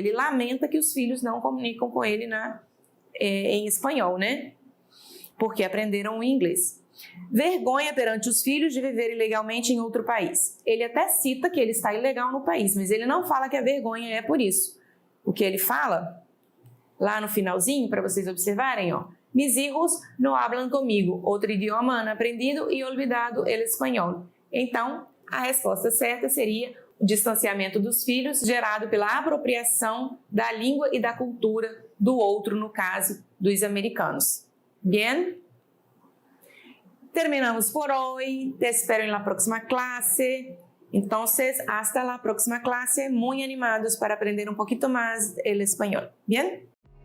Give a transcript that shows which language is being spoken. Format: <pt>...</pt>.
<pt>Ele lamenta que os filhos não comunicam com ele em espanhol, né? porque aprenderam o inglês. Vergonha perante os filhos de viver ilegalmente em outro país. Ele até cita que ele está ilegal no país, mas ele não fala que a vergonha é por isso. O que ele fala, lá no finalzinho, para vocês observarem, ó.</pt> <es>Mis hijos no hablan comigo, outro idioma han aprendido e olvidado el espanhol.</es> <pt>Então, a resposta certa seria o distanciamento dos filhos gerado pela apropriação da língua e da cultura do outro, no caso dos americanos.</pt> <es>Bien? Terminamos por hoy. Te espero en la próxima clase. Entonces, hasta la próxima clase. Muy animados para aprender un poquito más el español. Bien?</es>